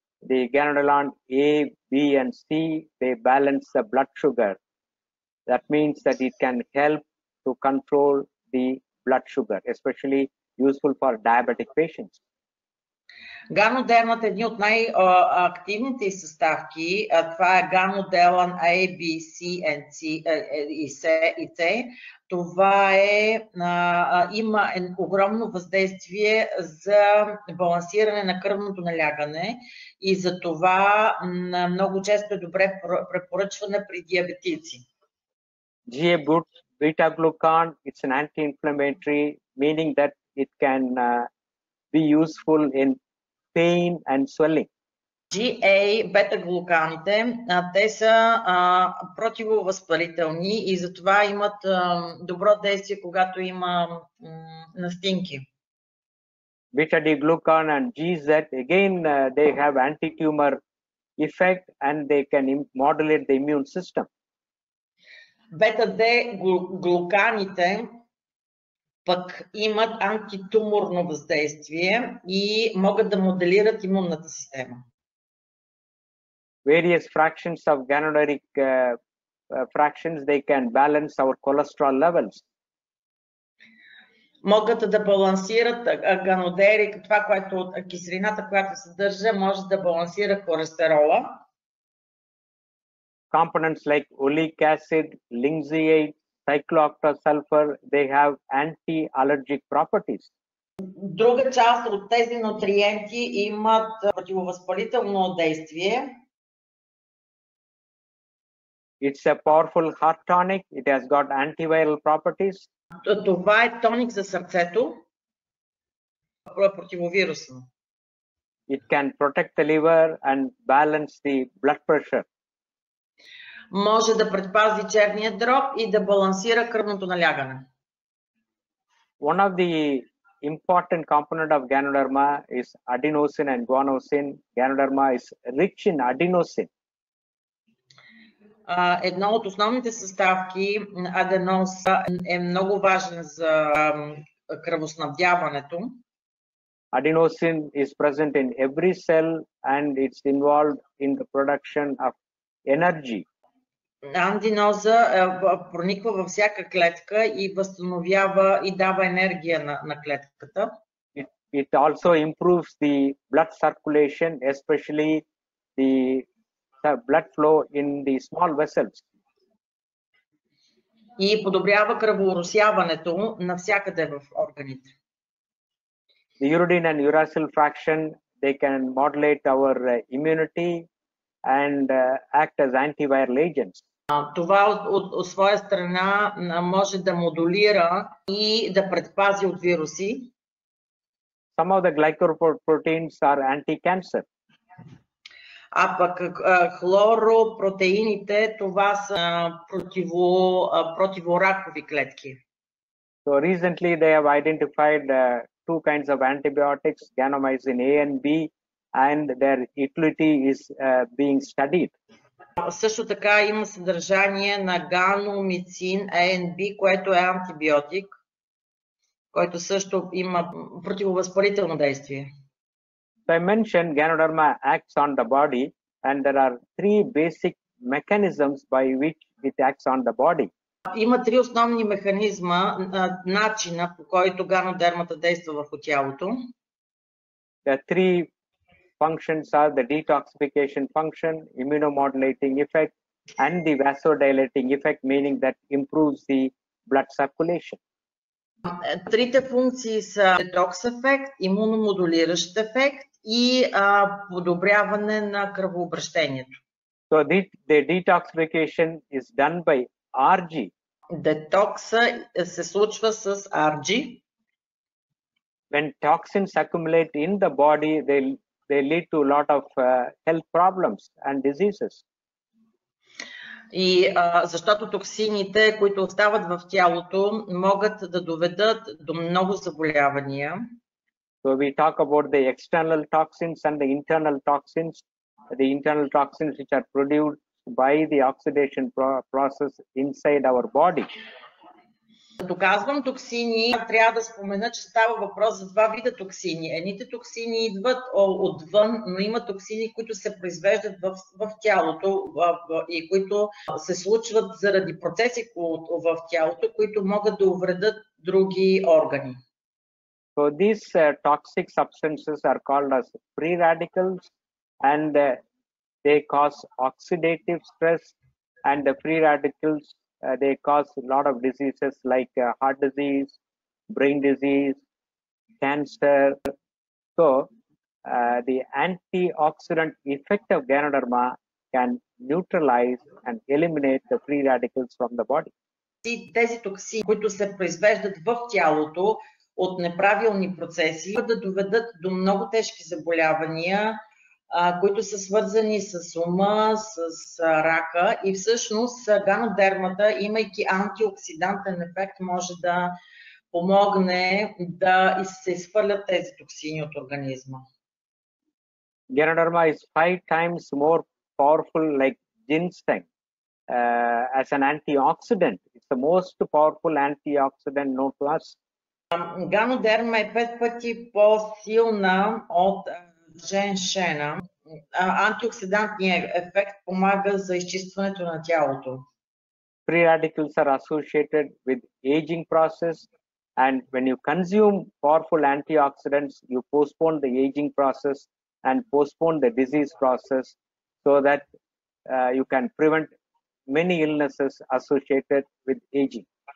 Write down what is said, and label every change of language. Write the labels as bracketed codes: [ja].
[en] The Ganoderma A, B and C, they balance the blood sugar. That means that it can help to control the blood sugar, especially useful for diabetic patients. [bg] Ганодермата е един от най-активните съставки. Това е ганоделан A, B, C и C. Това има огромно въздействие за балансиране на кръвното налягане и за това много често е добре препоръчване при диабетици. [en] Beta-glucan, it's an anti-inflammatory, meaning that it can be useful in pain and swelling. [bg] GA, бета-глуканите, те са противовъзпалителни и затова имат добро действие, когато има настинки. [en] Beta-D-glucan and GZ, again, they have anti-tumor effect and they can modulate the immune system. [bg] Бета-D-глуканите пък имат антитуморно въздействие и могат да моделират имунната система. [en] Various fractions of ganoderic fractions, they can balance our cholesterol levels. [bg] Могат да балансират ганодерик, това, което киселината, която съдържа, може да балансира холестерола. [en] Components like oleic acid, linseed, cyclooctasulfur, they have anti-allergic properties. [bg] Друга част от тези нутриенти имат противовъзпалително действие. [en] It's a powerful heart tonic. It has got antiviral properties. [bg] Това е тоник за сърцето, противовирусно. [en] It can protect the liver and balance the blood pressure. [bg] Може да предпази черния дроб и да балансира кръвното налягане. [en] One of the important component of Ganoderma is adenosine and guanosine. Ganoderma is rich in adenosine. [bg] Едно от основните съставки, аденос, е много важен за кръвоснабдяването. [en] Adenosine is present in every cell and it's involved in the production of energy. [bg] Аденоза прониква във всяка клетка и възстановява и дава енергия на клетката. [en] It also improves the blood circulation, especially the blood flow in the small vessels. [bg] и подобрява кръвооросяването навсякъде в органите. [en] The uridine and uracil fraction, they can modulate our immunity and act as antiviral agents. [bg] Това от своя страна може да модулира и да предпази от вируси. [en] Some of the glycoproteins are anti-cancer. [bg] А пък хлоропротеините, това са противоракови клетки. [en] So recently they have identified two kinds of antibiotics, ganomycin A and B, and their utility is being studied. [bg] Също така има съдържание на ганомицин A&B, което е антибиотик, който също има противовъзпалително действие. [en] So I mentioned Ganoderma acts on the body, and there are three basic mechanisms by which it acts on the body. [bg] Има три основни механизма, начина по който ганодермата действа върху тялото. [en] The three functions are the detoxification function, immunomodulating effect, and the vasodilating effect, meaning that improves the blood circulation. [bg] Трите функции са детокс ефект, имуномодулиращ ефект и подобряване на кръвообращението. [en] So the detoxification is done by RG. [bg] Детокса се случва с RG. [en] When toxins accumulate in the body, they lead to a lot of health problems and diseases. [bg] И защото токсините, които остават в тялото, могат да доведат до много заболявания. [en] So we talk about the external toxins and the internal toxins. The internal toxins which are produced by the oxidation process inside our body. [bg] Като казвам токсини, трябва да спомена, че става въпрос за два вида токсини. Едните токсини идват отвън, но има токсини, които се произвеждат в тялото и които се случват заради процеси в тялото, които могат да увредят други органи. [en] So these toxic substances are called as free radicals, and they cause oxidative stress, and the free radicals they cause a lot of diseases like heart disease, brain disease, cancer. So the antioxidant effect of Ganoderma can neutralize and eliminate the free radicals from the body. [bg] Тези токсини, които се произвеждат в тялото от неправилни процеси, да доведат до много тежки заболявания, които са свързани с ума, с рака, и всъщност ганодермата, имайки антиоксидантен ефект, може да помогне да се изхвърлят тези токсини от организма. [en] Ganoderma is 5 times more powerful like ginseng as an antioxidant. It's the most powerful antioxidant known to us. [bg] Ганодерма е 5 пъти по-силна от женшена. Антиоксидантният ефект помага за изчистването на тялото. [en] Free radicals are associated with aging process, and when you consume powerful antioxidants, you postpone the aging process and postpone the disease process, so that you can prevent many illnesses associated with aging.